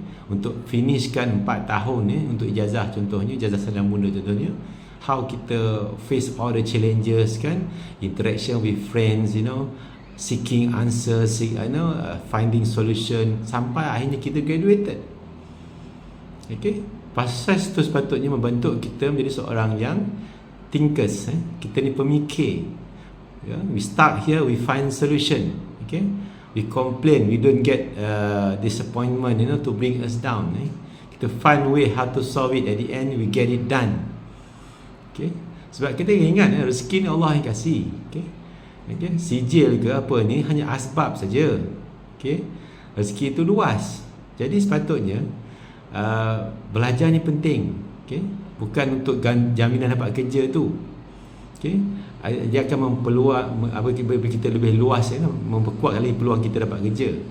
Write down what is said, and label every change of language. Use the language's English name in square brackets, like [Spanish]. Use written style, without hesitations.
[Malay] Untuk finishkan 4 tahun untuk ijazah, contohnya ijazah sarjana muda contohnya, how kita [English] face all the challenges [Malay] kan, [English] interaction with friends, seeking answers, finding solution, [Malay] sampai akhirnya kita graduated. Proses tu sepatutnya membentuk kita menjadi seorang yang thinkers. Kita ni pemikir. [English] We start here, we find solution. We complain, we don't get disappointment, to bring us down. [Malay] Kita [English] find way how to solve it. At the end we get it done. [Malay] Sebab kita ingat rezeki ni Allah yang kasih. Sijil ke apa ni hanya asbab saja. Rezeki itu luas. Jadi sepatutnya belajar ni penting. Bukan untuk jaminan dapat kerja tu. Dia akan bagi kita lebih luas, memperkuat lagi peluang kita dapat kerja.